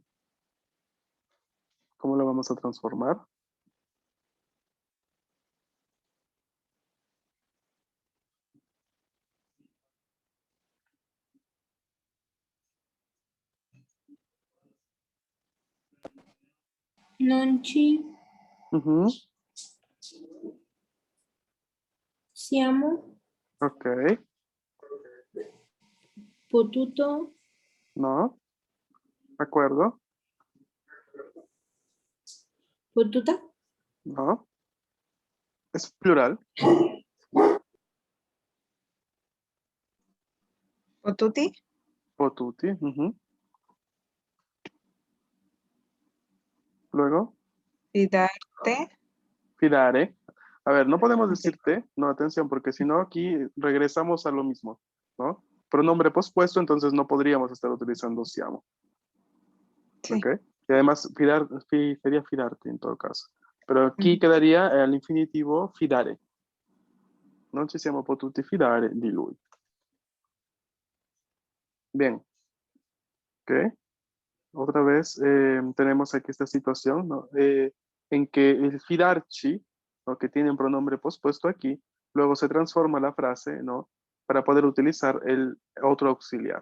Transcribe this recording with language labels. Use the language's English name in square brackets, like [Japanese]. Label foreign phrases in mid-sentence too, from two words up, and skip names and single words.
[Spanish] ¿Cómo lo vamos a transformar? [Italian] Non ci [Spanish] Ujú. [Italian] siamo [Spanish] Ok. [Italian] potuto [Spanish] No. Acuerdo. [Italian] potuta [Spanish] No. Es plural. [Italian] potuti, Potuti. [Spanish] Ujú. Luego. [Italian] fidarte, [Spanish] Fidare. A ver, no podemos ok, decirte, no, atención, porque si no aquí regresamos a lo mismo, ¿no? Pronombre pospuesto, entonces no podríamos estar utilizando siamo, sí. ¿ok? Y además, sería fidarte en todo caso. Pero aquí Ujú. quedaría el infinitivo fidare. [Italian] Non ci siamo potuti fidare di lui. [Spanish] Bien, ¿ok? Otra vez tenemos aquí esta situación, ¿no? En que el fidarci, ¿no? Que tiene un pronombre pospuesto aquí, luego se transforma la frase, ¿no? Para poder utilizar el otro auxiliar.